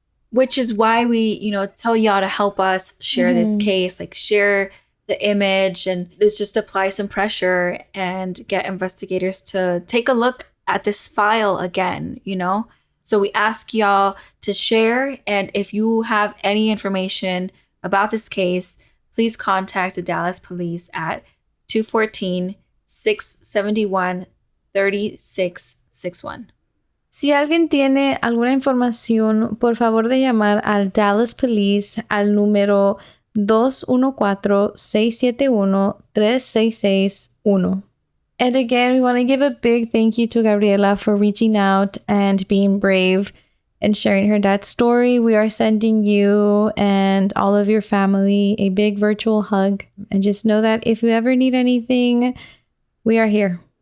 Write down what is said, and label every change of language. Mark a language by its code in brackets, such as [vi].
[en] Which is why we, you know, tell y'all to help us share this case, like, share the image, and this just applies some pressure and get investigators to take a look at this file again, you know? So we ask y'all to share, and if you have any information about this case, please contact the Dallas Police at 214-671-3661. [es] Si alguien tiene alguna información, por favor de llamar al Dallas Police al número 214-671-3661. [en] And again, we want to give a big thank you to Gabriela for reaching out and being brave and sharing her dad's story. We are sending you and all of your family a big virtual hug. And just know that if you ever need anything, we are here.